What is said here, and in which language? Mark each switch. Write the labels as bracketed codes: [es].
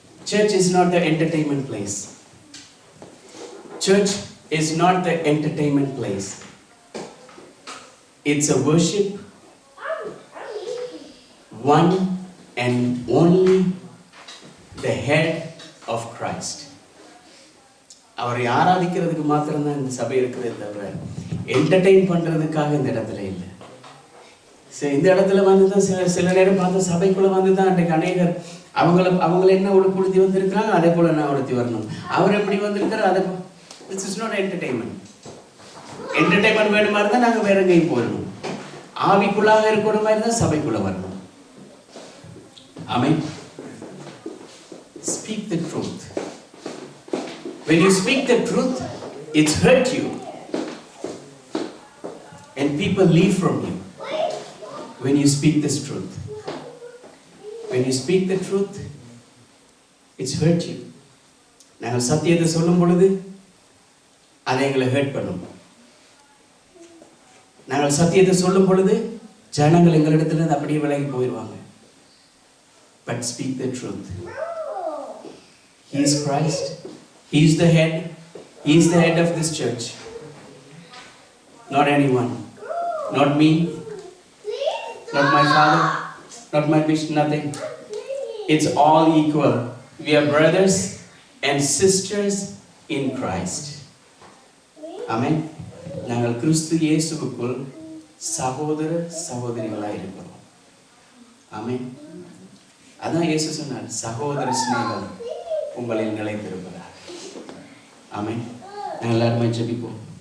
[en] Church is not the entertainment place. Church is not the entertainment place. It's a worship. One and only the head of Christ. [ta] அவரை ஆராதிக்கிறதுக்கு மாத்திரம்தான் இந்த சபை இருக்கிறதே தவிர entertain பண்றதுக்காக இந்த இடத்துல இல்லை. இந்த இடத்துல வந்துதான் சில நேரம் பார்த்து சபைக்குள்ள வந்துதான் அன்றைக்கு அநேகர் அவங்கள என்ன உடுத்தி வந்திருக்கிறாங்க, அதே போல நான் உடுத்தி வரணும். அவர் எப்படி வந்திருக்கிறார், அதை [en] This is not entertainment. [ta] Entertainment வேணுமா இருந்தால் நாங்கள் வேற எங்கேயும் போயிடணும். ஆவிக்குள்ளாக இருக்கிற மாதிரி தான் சபைக்குள்ள வரணும். ஆமென். [en] Speak the truth. When you speak the truth, it's hurt you. And people leave from you. When you speak this truth. When you speak the truth, it's hurt you. [ta] நாங்கள் சத்தியத்தை சொல்லும் பொழுது அதை எங்களை ஹர்ட் பண்ணும். நாங்கள் சத்தியத்தை சொல்லும் பொழுது ஜனங்கள் எங்களிடத்திலிருந்து அப்படியே விலகி போயிடுவாங்க. [en] But speak the truth. He is Christ. He is the head. He is the head of this church. Not anyone. Not me. Not my father. Not my bishop. Nothing. It's all equal. We are brothers and sisters in Christ. Amen. [ta] நாங்கள் கிறிஸ்து இயேசுவுக்குள் சகோதர சகோதரிகளாய் இருக்கிறோம். ஆமென். அதான் இயேசு சொன்னார், சகோதர சிநேகம் உங்களில் நிலைத்திருப்பதாக. ஆமென். நாங்கள் எல்லாருமே ஜெபிப்போம்.